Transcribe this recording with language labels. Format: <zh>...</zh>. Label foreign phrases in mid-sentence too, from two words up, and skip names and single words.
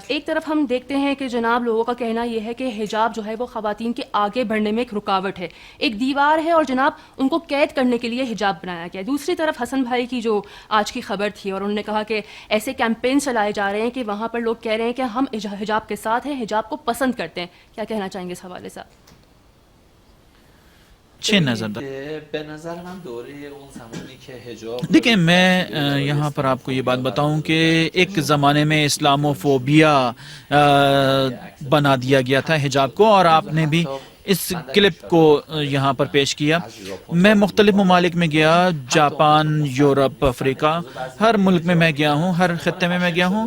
<ur>ایک طرف ہم دیکھتے ہیں کہ جناب لوگوں کا کہنا یہ ہے کہ حجاب جو ہے وہ خواتین کے آگے بڑھنے میں ایک رکاوٹ ہے، ایک دیوار ہے، اور جناب ان کو قید کرنے کے لیے حجاب بنایا گیا ہے. دوسری طرف حسن بھائی کی جو آج کی خبر تھی، اور انہوں نے کہا کہ ایسے کیمپین چلائے جا رہے ہیں کہ وہاں پر لوگ کہہ رہے ہیں کہ ہم حجاب کے ساتھ ہیں، حجاب کو پسند کرتے ہیں. کیا کہنا چاہیں گے اس حوالے سے؟</ur> <fa>چھ نظر به نظر من دوره اون زمانی که حجاب</fa> <ur>دیکھیں، میں یہاں پر آپ کو یہ بات بتاؤں کہ ایک زمانے میں اسلاموفوبیا بنا دیا گیا تھا حجاب کو، اور آپ نے بھی اس کلپ کو یہاں پر پیش کیا. میں مختلف ممالک میں گیا، جاپان، یورپ، افریقہ، ہر ملک میں میں گیا ہوں، ہر خطے میں گیا ہوں.</ur>